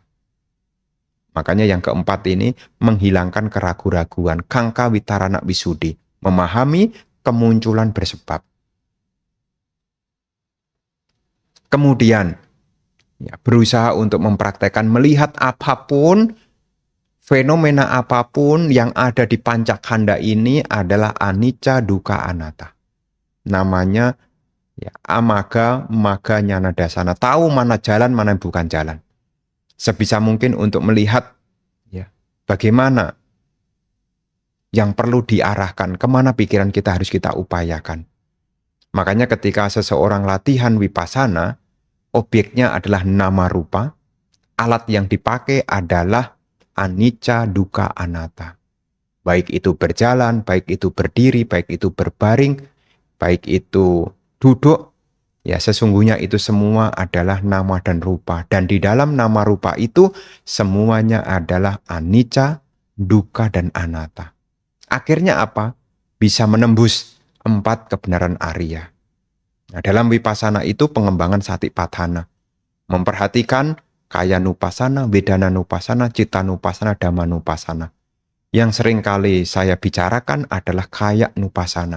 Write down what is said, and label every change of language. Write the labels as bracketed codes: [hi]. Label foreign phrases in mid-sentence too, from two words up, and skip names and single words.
[id] Makanya yang keempat ini menghilangkan keraguan-raguan, [pi] kangka witarana wisudi, [id] memahami kemunculan bersebab. Kemudian ya, berusaha untuk mempraktekkan melihat apapun, fenomena apapun yang ada di pancakkhanda ini adalah [pi] anicca, dukkha, anatta. [id] Namanya ya, [pi] amaga, maga, nyana dasana. [id] Tahu mana jalan, mana bukan jalan. Sebisa mungkin untuk melihat ya, bagaimana yang perlu diarahkan, kemana pikiran kita harus kita upayakan. Makanya ketika seseorang latihan Vipassana, objeknya adalah [pi] nama rupa, [id] alat yang dipakai adalah [pi] anicca, dukkha, anatta. [id] Baik itu berjalan, baik itu berdiri, baik itu berbaring, baik itu duduk, ya sesungguhnya itu semua adalah nama dan rupa. Dan di dalam nama rupa itu semuanya adalah [pi] anicca, dukkha, [id] dan anatta. Akhirnya apa? Bisa menembus 4 kebenaran Arya. Nah, dalam Vipassana itu pengembangan Satipatthana. [pi] Memperhatikan Kayanupassana, Vedananupassana, Cittanupassana, Dhammanupassana. [id] Yang sering kali saya bicarakan adalah Kayanupassana.